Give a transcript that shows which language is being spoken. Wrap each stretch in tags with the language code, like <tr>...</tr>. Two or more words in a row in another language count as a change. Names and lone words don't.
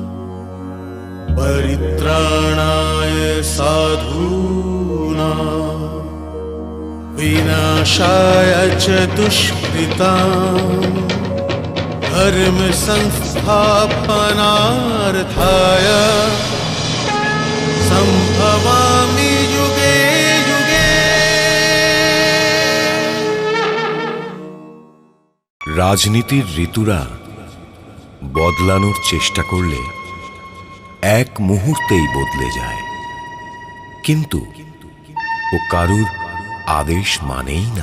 <sa>परित्राणाय साधूनां विनाशाय च दुष्कृताम् धर्म संस्थापनार्थाय संभवामि युगे युगे।</sa> <bn>রাজনীতির ঋতুরা বদলানোর চেষ্টা করলে এক মুহূর্তেই বদলে যায়, কিন্তু ও কারুর আদেশ মানেই না।</bn>